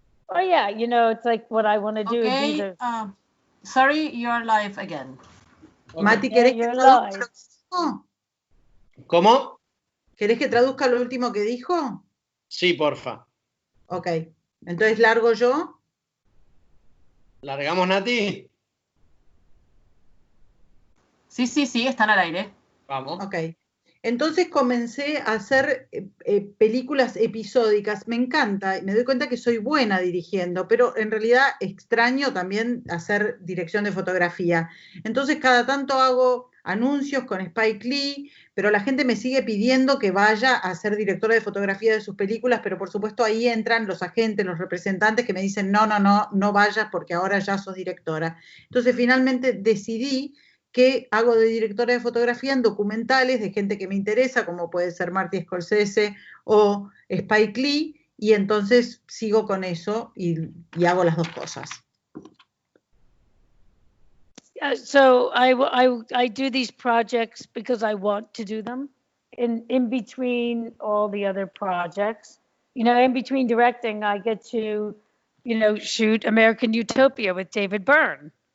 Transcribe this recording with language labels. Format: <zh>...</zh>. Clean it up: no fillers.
<en>Oh yeah, it's like what I want to do. Okay, sorry, you're live again. Okay.</en> <es>Mati, ¿querés que traduzca lo que dijo? ¿Cómo? ¿Querés que traduzca lo último que dijo? Sí, porfa. Ok, entonces largo yo. ¿Largamos, Nati? Sí, están al aire. Vamos. Ok. Entonces comencé a hacer películas episódicas. Me encanta, me doy cuenta que soy buena dirigiendo, pero en realidad extraño también hacer dirección de fotografía. Entonces cada tanto hago anuncios con Spike Lee, pero la gente me sigue pidiendo que vaya a ser directora de fotografía de sus películas, pero por supuesto ahí entran los agentes, los representantes que me dicen no vayas porque ahora ya sos directora. Entonces finalmente decidí que hago de directora de fotografía en documentales de gente que me interesa, como puede ser Marty Scorsese o Spike Lee, y entonces sigo con eso y hago las dos cosas.</es> <en>So I do these projects because I want to do them in between all the other projects. You know, in between directing, I get to, you know, shoot American Utopia with David Byrne.</en>